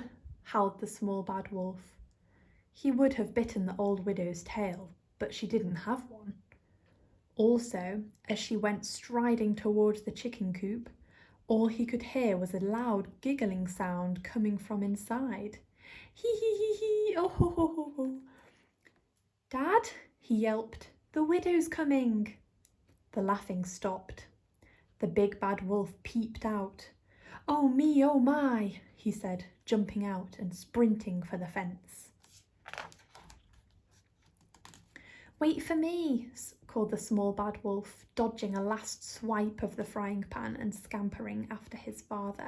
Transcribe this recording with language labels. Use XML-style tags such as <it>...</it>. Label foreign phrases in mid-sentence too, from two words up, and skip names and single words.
<en>howled the small bad wolf. He would have bitten the old widow's tail, but she didn't have one. Also, as she went striding towards the chicken coop, all he could hear was a loud giggling sound coming from inside. "Hee hee hee hee, oh ho ho ho ho." "Dad," he yelped, "the widow's coming." The laughing stopped. The big bad wolf peeped out. "Oh me, oh my," he said, jumping out and sprinting for the fence. "Wait for me," called the small bad wolf, dodging a last swipe of the frying pan and scampering after his father.</en>